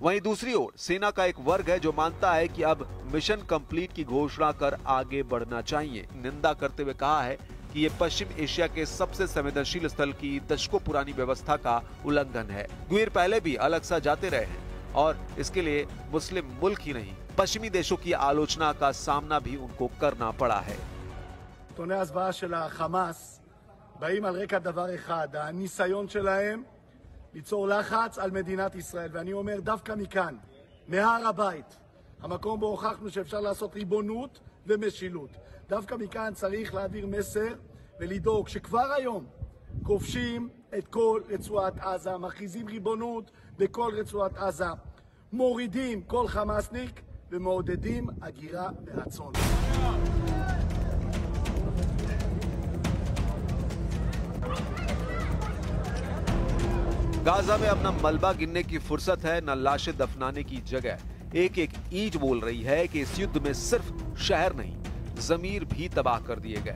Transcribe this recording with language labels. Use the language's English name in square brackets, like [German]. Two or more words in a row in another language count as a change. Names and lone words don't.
[Hindi] वहीं दूसरी ओर सेना का एक वर्ग है जो मानता है कि अब [English] mission complete [Hindi] की घोषणा कर आगे बढ़ना चाहिए। निंदा करते हुए कहा है कि ये पश्चिम एशिया के सबसे संवेदनशील स्थल की दशकों पुरानी व्यवस्था का उल्लंघन है। ग्वीर पहले भी अल अक्सा जाते रहे हैं और इसके लिए मुस्लिम मुल्क ही नहीं, पश्चिमी देशों की आलोचना का सामना भी उनको करना पड़ा है। [Hebrew] נתוני ההסברה של החמאס באים על רקע דבר אחד, הניסיון שלהם ליצור לחץ על מדינת ישראל, ואני אומר דווקא מכאן, מהר הבית, המקום בו הוכחנו שאפשר לעשות ריבונות ומשילות. דווקא מכאן צריך להעביר מסר ולדאוג שכבר היום כובשים את כל רצועת עזה, מכריזים ריבונות בכל רצועת עזה, מורידים כל חמאסניק ומעודדים הגירה מהצאן. [Hindi] गाजा में अब न मलबा गिनने की फुर्सत है, न लाशें दफनाने की जगह। एक एक ईंट बोल रही है कि इस युद्ध में सिर्फ शहर नहीं, जमीर भी तबाह कर दिए गए।